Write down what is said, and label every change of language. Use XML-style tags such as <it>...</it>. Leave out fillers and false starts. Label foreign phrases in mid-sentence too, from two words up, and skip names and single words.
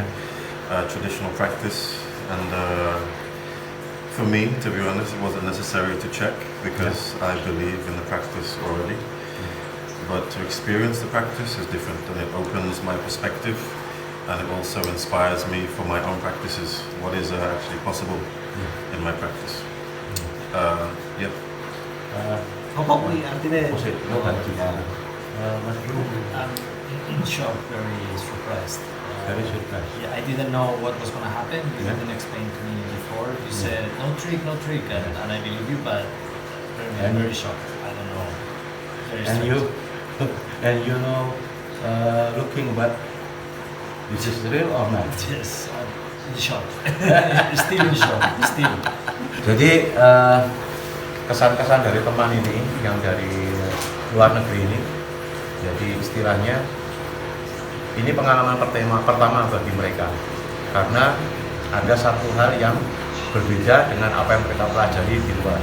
<en>Traditional practice, and for me, to be honest, it wasn't necessary to check because I believe in the practice already. But to experience the practice is different, and it opens my perspective, and it also inspires me for my own practices. What is actually possible in my practice? Yep.</en> <jv>Apa kuwi artinya? Mas Bruno,</jv> <en>I'm shocked, very surprised. very surprised. Yeah, I didn't know what was going to happen. You Yeah. didn't explain to me before. You said no trick, and I believe you, but I'm And- very shocked. I don't know. Very And strange. you, and you know, looking but This is real or not? Yes, in shock. Still in shock. Still.</en> <id>Jadi kesan-kesan dari teman ini yang dari luar negeri ini, jadi istilahnya ini pengalaman pertama bagi mereka, karena ada satu hal yang berbeda dengan apa yang mereka pelajari di luar.</id>